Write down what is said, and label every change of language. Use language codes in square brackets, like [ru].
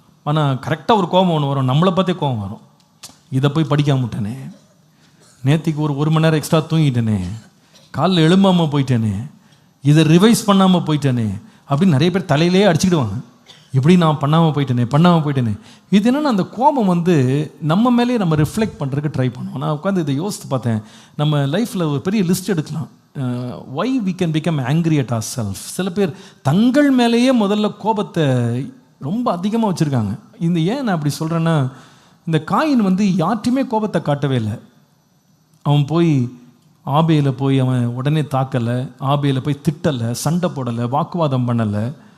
[ta] ஆனால் கரெக்டாக ஒரு கோபம் ஒன்று வரும், நம்மளை பார்த்தே கோபம் வரும். இதை போய் படிக்காம விட்டேனே, நேற்றுக்கு ஒரு மணி நேரம் எக்ஸ்ட்ரா தூங்கிட்டேனே, காலைல எழும்பாமல் போயிட்டேனே, இதை ரிவைஸ் பண்ணாமல் போயிட்டேனே அப்படின்னு நிறைய பேர் தலையிலே அடிச்சுக்கிடுவாங்க. இப்படி நான் பண்ணாமல் போயிட்டேனே. இது என்னென்னா, அந்த கோபம் வந்து நம்ம மேலேயே நம்ம ரிஃப்ளெக்ட் பண்ணுறதுக்கு ட்ரை பண்ணுவோம். நான் உட்காந்து இதை யோசித்து பார்த்தேன். நம்ம லைஃப்பில் ஒரு பெரிய லிஸ்ட் எடுக்கலாம். [en] why we can become angry at ourselves. [ta] சில பேர் தங்கள் மேலேயே முதல்ல கோபத்தை ரொம்ப அதிகமாக வச்சுருக்காங்க. இந்த ஏன் நான் அப்படி சொல்கிறேன்னா, இந்த காயின் வந்து யார்ட்டையுமே கோபத்தை காட்டவே இல்லை. அவன் போய் ஆபேல போய் அவன் உடனே தாக்கலை, ஆபேல போய் திட்டலை, சண்டை போடலை, வாக்குவாதம் பண்ணலை.